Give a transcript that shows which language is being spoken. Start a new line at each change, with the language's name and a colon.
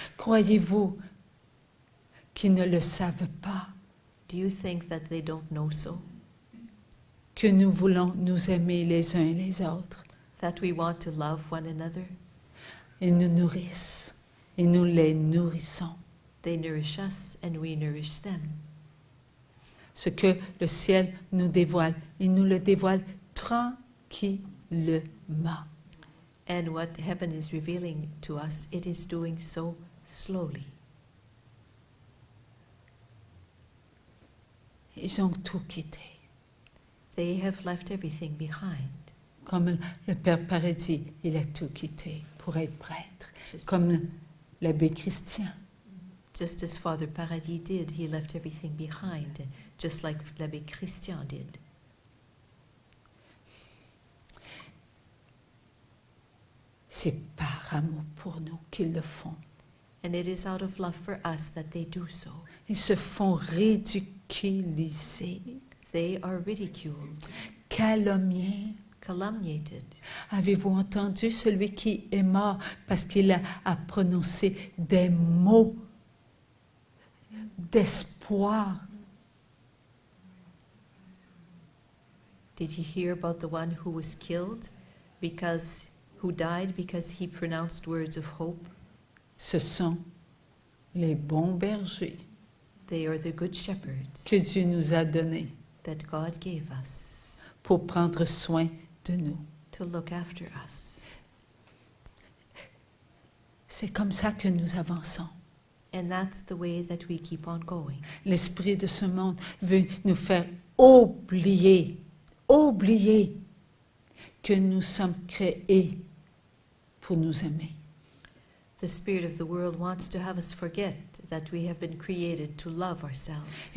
French: Croyez-vous qu'ils ne le savent pas,
English: Do you think that they don't know so?
French: que nous voulons nous aimer les uns les autres?
English: That we want to love one another?
French: Ils nous nourrissent et nous les nourrissons.
English: They nourish us and we nourish them.
French: Ce que le ciel nous dévoile, il nous le dévoile tranquillement.
English: And what heaven is revealing to us, it is doing so slowly.
French: Ils ont tout quitté.
English: They have left everything behind.
French: Comme le Père Paradis, il a tout quitté pour être prêtre.
English: Just,
French: Comme l'abbé Christian.
English: just as Father Paradis did, he left everything behind, just like l'Abbé Christian did.
French: C'est par amour pour nous qu'ils le font.
English: And it is out of love for us that they do so.
French: Ils se font ridiculiser,
English: They are ridiculed,
French: calomnier.
English: calumniated.
French: Avez-vous entendu celui qui est mort parce qu'il a prononcé des mots d'espoir?
English: Did you hear about the one who was killed who died because he pronounced words of hope?
French: Ce sont les bons bergers
English: They are the good shepherds
French: que Dieu nous a donnés
English: that God gave us
French: pour prendre soin de nous.
English: to look after us.
French: C'est comme ça que nous avançons.
English: And that's the way that we keep on going.
French: L'esprit de ce monde veut nous faire oublier que nous sommes créés pour nous aimer.
English: The spirit of the world wants to have us forget that we have been created to love ourselves.